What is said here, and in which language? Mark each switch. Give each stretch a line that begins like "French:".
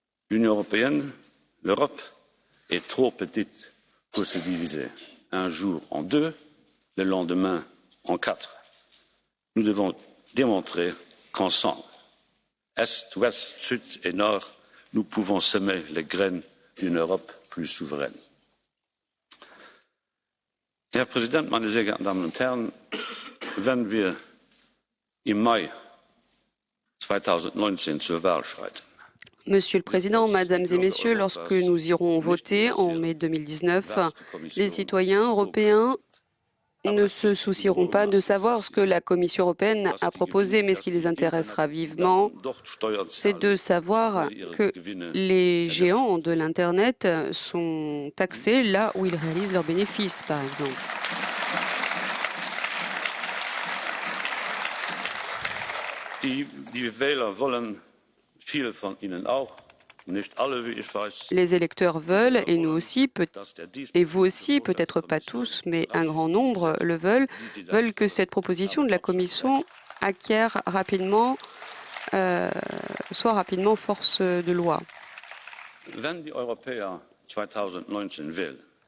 French: L'Union européenne, l'Europe, est trop petite pour se diviser, un jour en deux, le lendemain en quatre. Nous devons démontrer qu'ensemble, Est, Ouest, Sud et Nord, nous pouvons semer les graines d'une Europe plus souveraine.
German: Herr Präsident, meine sehr geehrten Damen und Herren, wenn wir im Mai 2019 zur Wahl schreiten,
French: Monsieur le Président, Mesdames et Messieurs, lorsque nous irons voter en mai 2019, les citoyens européens ne se soucieront pas de savoir ce que la Commission européenne a proposé, mais ce qui les intéressera vivement, c'est de savoir que les géants de l'Internet sont taxés là où ils réalisent leurs bénéfices, par exemple.
German: Die Wähler wollen, viele von Ihnen auch, nicht alle, wie ich weiß,
French: Les électeurs veulent, et nous aussi, et vous aussi, peut-être pas tous, mais un grand nombre le veulent que cette proposition de la Commission acquiert rapidement, soit rapidement force de loi.
German: wenn die Europäer 2019 wählen,